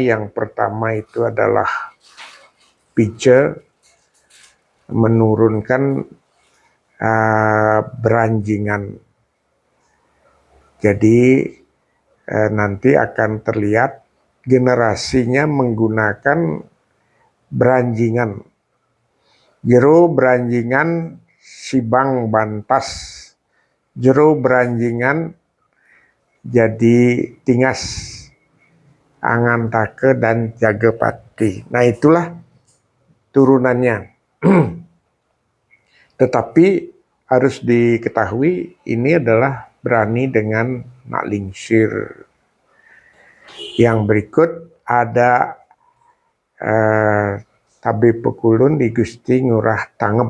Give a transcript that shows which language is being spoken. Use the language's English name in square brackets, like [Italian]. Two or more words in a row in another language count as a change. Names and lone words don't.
[Indonesian] Yang pertama itu adalah Pice, menurunkan Beranjingan. Jadi nanti akan terlihat generasinya menggunakan Beranjingan. Jero Beranjingan Sibang Bantas, jero Beranjingan jadi Tingas, Angantake dan Jagapati. Nah itulah turunannya. Tetapi harus diketahui ini adalah berani dengan Nak Lingsir. Yang berikut ada Tabe Pekulun di Gusti Ngurah Tangeb.